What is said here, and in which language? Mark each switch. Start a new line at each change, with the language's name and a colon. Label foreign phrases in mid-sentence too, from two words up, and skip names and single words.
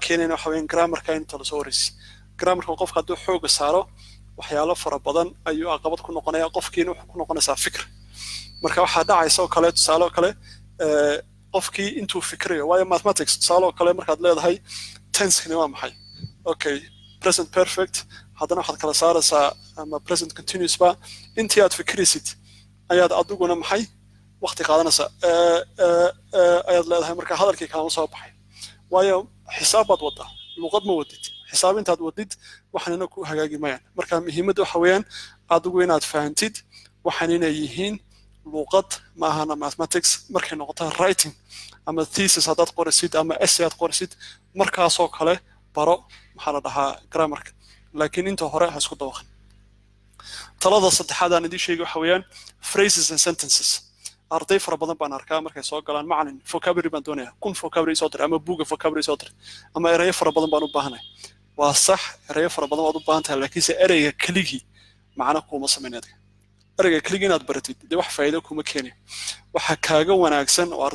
Somali: keenayna waxa weyn grammarka inta la soo warisi grammarka qofka hadduu xoog saaro waxyaalo fara badan ayuu caqabad ku noqonayaa qofkiina wuxuu ku noqonaysaa fikir marka waxa dhacaysa oo kale tusaale kale qofkii intuu fikrayo waayo mathematics tusaale kale markaad leedahay tense-kani waa maxay okay
English: present perfect
Somali: haddana waxaad kala saaraysaa ama
English: present continuous
Somali: ba intii aad fikrisid ayaad adiguna maxay waqti qaadanaysaa ayaad leedahay marka hadalkii kaama soo baxay waayo xisaabaad wadaa luqad ma wadid xisaab intaad wadid waxaanina ku hagaagi mayaan marka muhiimaddu waxa weeyaan adigu inaad fahantid waxaan inay yihiin luqad maahana mathematics markay noqoto writing ama thesis haddaad qorisid ama essay aad qorisid markaasoo kale baro maxaa la dhahaa grammarka laakiin inta hore ha isku dawaqan talada saddexaad aan idin sheegay waxa weeyaan
English: phrases and sentences
Somali: arday fara badan baan arkaa markay soo galaan macallin vocabulary baan doonayaa kun vocabulary soo dir ama buuga vocabulary soo dir ama erayo fara badan baan u baahanahay waa sax erayo fara badan waad u baahan tahay laakiinse ereyga keligii macna kuma sameynayda ereyga keligii inaad baratid dee wax faa'iido kuma keenayo waxa kaaga wanaagsan oo